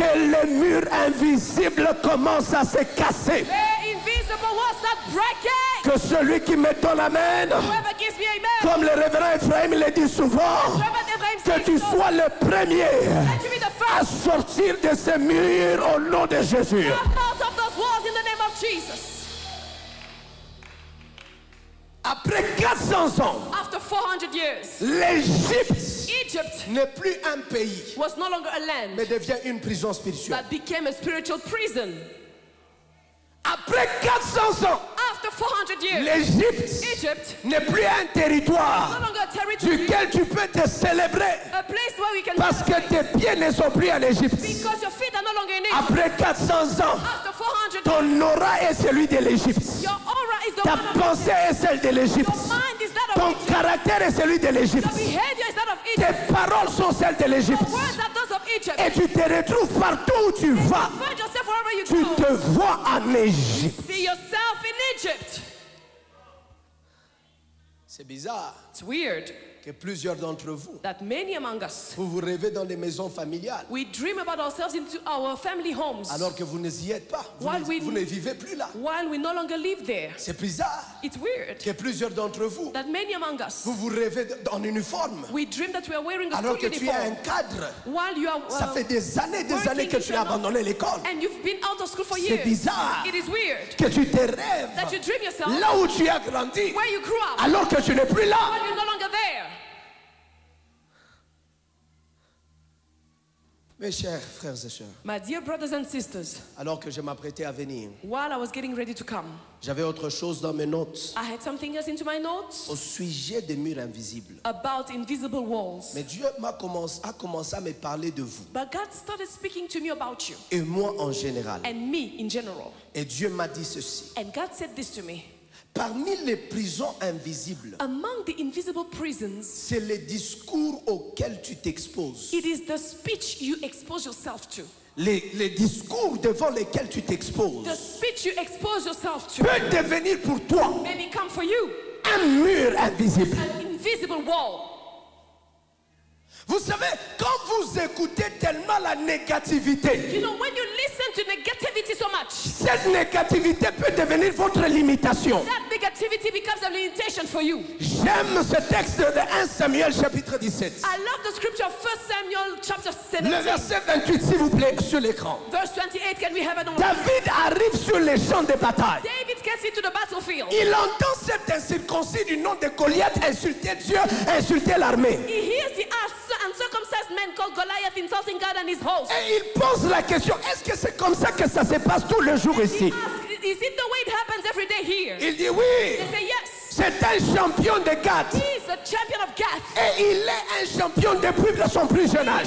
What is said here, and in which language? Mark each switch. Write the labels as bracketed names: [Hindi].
[French] que les murs invisibles commencent à se casser. [English] the invisible walls start breaking. [French] Que celui qui me donne amen, [English] Whoever gives me amen, [French] comme le révérend Ephraim le dit souvent, [English] whoever Ephraim [French] que [English] says [French] tu [English] so, [French] sois le premier [English] let you be the [French] à [English] first [French] sortir de ces murs au nom de Jésus. [English] come out of those walls in the name of Jesus. [French] Après 400 ans, [English] After 400 years, [French] l'Égypte [English] Egypt [French] n'est plus un pays, [English] was no longer a land [French] mais devient une prison spirituelle. [English] that became a spiritual prison. [French] Après 400 ans, [English] After 400 years, [French] l'Égypte [English] Egypt [French] n'est plus un [English] is [French] territoire [English] no longer a territory, [French] duquel tu peux te célébrer [English] a place where we can [French] parce que [English] celebrate. [French] tes pieds ne sont plus en Égypte. [English] Because your feet are no longer in Egypt. [French] Après 400 ans, [English] After 400 years, [French] ton aura est celui de l'Égypte. [English] your aura is the [French] Ta [English] one of [French] pensée est celle de l'Égypte. [English] Your mind is that of [French] Ton [English] Egypt. [French] caractère est celui de l'Égypte. [English] Your behavior is that of Egypt. [French] Tes paroles sont celles de l'Égypte. [English] Your words are those of Egypt. [French] Et tu te retrouves partout où tu vas. [English] Find yourself wherever you [French] Tu [English] go. [French] te vois en Égypte. [English] See yourself in Egypt. [French] C'est bizarre [English] It's weird [French] que plusieurs d'entre vous, [English] that many among us, [French] vous vous rêvez dans les maisons familiales [English] we dream about ourselves into our family homes [French] alors que vous n'y êtes pas. [English] While we- [French] Vous ne vivez plus là. [English] while we no longer live there. [French] C'est bizarre [English] It's weird [French] que plusieurs d'entre vous, [English] that many among us, [French] vous vous rêvez en uniforme [English] we dream that we are wearing a [French] alors [English] school [French] que tu es un [English] uniform [French] cadre. [English] while you are [French] Ça fait des années [English] working [French] que tu as abandonné l'école. [English] and you've been out of school for [French] C'est [English] years. [French] bizarre [English] It is weird [French] que tu te rêves [English] that you dream yourself [French] là où tu as grandi [English] where you grew up [French] alors que tu n'es plus là. [English] while you're no longer there. [French] Mes chers frères et sœurs, [English] My dear brothers and sisters, [French] alors que je m'apprêtais à venir, [English] while I was getting ready to come, [French] j'avais autre chose dans mes notes [English] I had something else into my notes [French] au sujet des murs invisibles. [English] about invisible walls. [French] Mais Dieu a commencé à me parler de vous [English] But God started speaking to me about you [French] et moi en général. [English] and me in general. [French] Et Dieu m'a dit ceci. [English] And God said this to me. [French] Parmi les prisons invisibles, [English] Among the invisible prisons, [French] c'est les discours auxquels tu t'exposes. [English] it is the speech you expose yourself to. [French] Les discours devant lesquels tu [English] The [French] t'exposes [English] speech you expose yourself to [French] peut devenir pour toi [English] may become for you [French] un mur invisible. [English] an invisible wall. [French] Vous savez, quand vous écoutez tellement la négativité, [English] You know, when you listen to negativity so much, [French] cette négativité peut devenir votre limitation. [English] that negativity becomes a limitation for you. [French] J'aime ce texte de 1 Samuel chapitre 17. [English] I love the scripture of 1 Samuel chapter [French] Le [English] 17. [French] verset 28, s'il vous plaît, sur l'écran. [English] Verse 28, can we have it on? [French] David arrive sur les champs de bataille. [English] David gets into the battlefield. [French] Il entend cet incirconcis du nom de Goliath insulter Dieu, insulter l'armée. [English] He hears the uncircumcised man called Goliath insulting God and his host. [French] Et il pose la question, est-ce que c'est comme ça que ça se passe tous les jours [English] He [French] ici? [English] asks, is it the way it happens every day here? [French] Il dit [English] They [French] oui, [English] say yes. [French] c'est un champion de Gath. [English] He is a champion of Gath. [French] Et il est un champion depuis de son plus jeune âge.